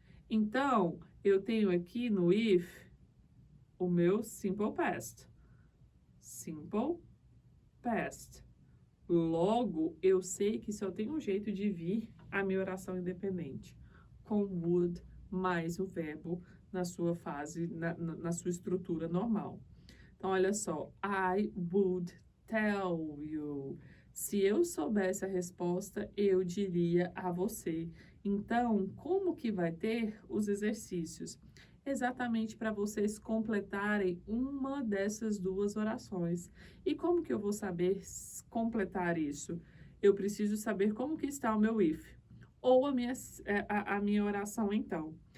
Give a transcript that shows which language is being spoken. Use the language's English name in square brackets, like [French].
[Portuguese] Então, eu tenho aqui no if o meu simple past. Simple past. Logo, eu sei que só tem um jeito de vir a minha oração independente, com would mais o verbo na sua fase, na sua estrutura normal. Então, olha só, [English] I would tell you. [Portuguese] Se eu soubesse a resposta, eu diria a você. Então, como que vai ter os exercícios? Exatamente para vocês completarem uma dessas duas orações. E como que eu vou saber completar isso? Eu preciso saber como que está o meu if, ou a minha oração então.